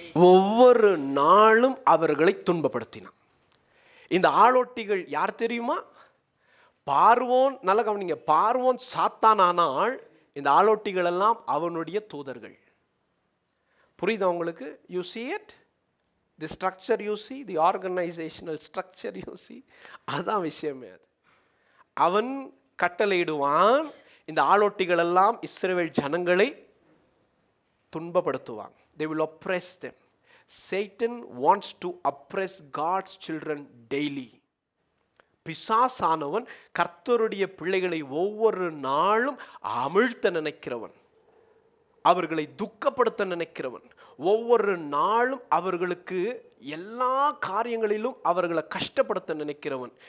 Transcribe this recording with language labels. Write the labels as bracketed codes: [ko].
[ta] ஒவ்வொரு நாளும் அவர்களை துன்பப்படுத்தினான். இந்த ஆளோட்டிகள் யார் தெரியுமா? பார்வோன். நல்ல கவனிங்க, பார்வோன் சாத்தானானால் இந்த ஆளோட்டிகள் எல்லாம் அவனுடைய தூதர்கள். புரியுதா உங்களுக்கு? [en] You see it, the structure you see, the organizational structure you see. [ta] அதான் விஷயமே. அது அவன் கட்டளையிடுவான். இந்த ஆளோட்டிகள் எல்லாம் இஸ்ரவேல் ஜனங்களை துன்பப்படுத்துவாங்க. [en] They will oppress them. Satan wants to oppress God's children daily. [ta] பிசாசானவன் கர்த்தருடைய பிள்ளைகளை ஒவ்வொரு நாளும் அமிழ்த்த நினைக்கிறவன், அவர்களை துக்கப்படுத்த நினைக்கிறவன், ஒவ்வொரு நாளும் அவர்களுக்கு எல்லா காரியங்களிலும் அவர்களை கஷ்டப்படுத்த நினைக்கிறவன்.